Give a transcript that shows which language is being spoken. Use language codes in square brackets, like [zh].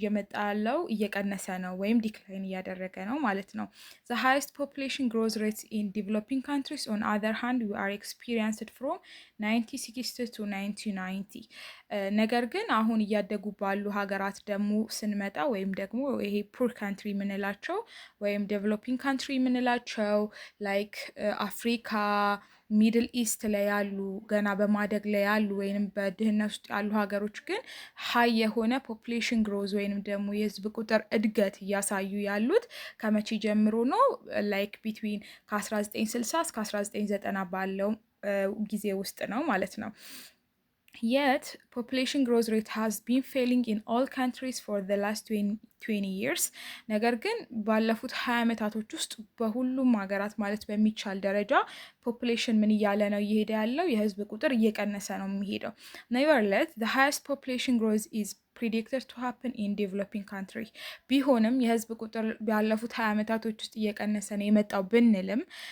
[am] እየመጣ ያለው እየቀነሰ ነው ወይም ዲክላይን እያደረገ ነው ማለት ነው። [en] the highest population growth rates in developing countries on other hand we are experienced from 1960 to 1990 [am] ነገር ግን አሁን እያደጉ ባሉ ሀገራት ደግሞ ስንመጣ ወይም ደግሞ ይሄ ፑር ካንትሪ የምንላቸው ወይም ዴቨሎፒንግ ካንትሪ የምንላቸው ላይክ አፍሪካ፣ ሚድል ኢስት ላይ ያሉ ገና በማደግ ላይ ያሉ ወይንም በድህነት ውስጥ ያሉ ሀገሮች ግን ሀይ የሆነ ፖፕሌሽን ግሮዝ ወይንም ደግሞ የህዝብ ቁጥር እድገት እያሳዩ ያሉት ከመቼ ጀምሮ ነው? ላይክ ቢትዊን ከ1960 እስከ 1990 ባለው ጊዜ ውስጥ ነው ማለት ነው። [en] Yet, population growth rate has been failing in all countries for the last 20 years. [am] ነገር ግን ባለፉት 20 ዓመታቶች ውስጥ በሁሉም ሀገራት ማለት በሚቻል ደረጃ ፖፕሌሽን ምን እያለ ነው እየሄደ ያለው? የህዝብ ቁጥር እየቀነሰ ነው የሚሄደው። [en] Nevertheless, the highest population growth is predicted to happen in developing country [am] ቢሆንም የህዝብ ቁጥር ባለፉት 20 ዓመታቶች ውስጥ እየቀነሰ ነው የመጣው ብንልም